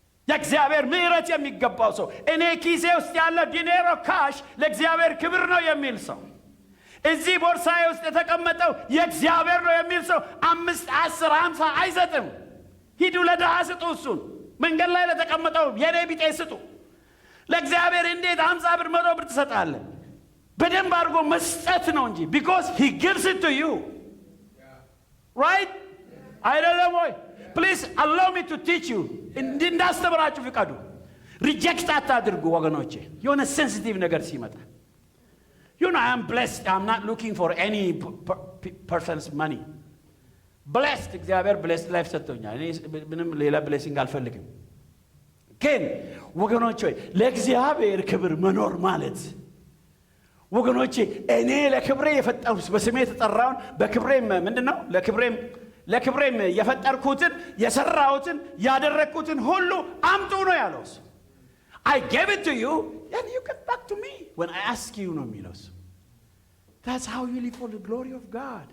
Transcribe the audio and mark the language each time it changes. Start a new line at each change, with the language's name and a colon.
Amharic: የእግዚአብሔር ምሕረት የሚገባው ሰው እኔ ኪሴ ውስጥ ያለ ዲኔሮ ካሽ ለእግዚአብሔር ክብር ነው የሚል ሰው፣ እዚህ ቦርሳዬ ውስጥ የተቀመጠው የእግዚአብሔር ነው የሚል ሰው 5፣ 10፣ 50 አይሰጥም። ሂዱ ለድሃ ስጡ፣ እሱን መንገድ ላይ ለተቀመጠው የኔ ቢጤ ስጡ። ለእግዚአብሔር እንዴት 50 ብር 100 ብር ትሰጣለህ? በደንብ አድርጎ መስጠት ነው እንጂ
English: because he gives it to you, right?
Amharic: አይደለም ወይ?
English: Please allow me to teach you.
Amharic: እንዳስተምራችሁ ፍቃዱ። ሪጀክት አታድርጉ ወገኖቼ። የሆነ ሴንሲቲቭ ነገር ሲመጣ
English: you know I am blessed. I'm not looking for any person's money.
Amharic: blessed እግዚአብሔር blessed life ሰጥቶኛል። እኔ ምንም ሌላ blessing አልፈልግም። ግን ወገኖቼ ለእግዚአብሔር ክብር መኖር ማለት ወገኖቼ እኔ ለክብሬ የፈጠሩት በስሜ የተጠራውን በክብሬም ምንድነው ለክብሬም የፈጠርኩትን የሰራሁትን ያደረኩትን ሁሉ አምጡ ነው ያለው።
English: I gave it to you and you get back to me when I ask you
Amharic: ነው የሚለው።
English: That's how you live for the glory of God.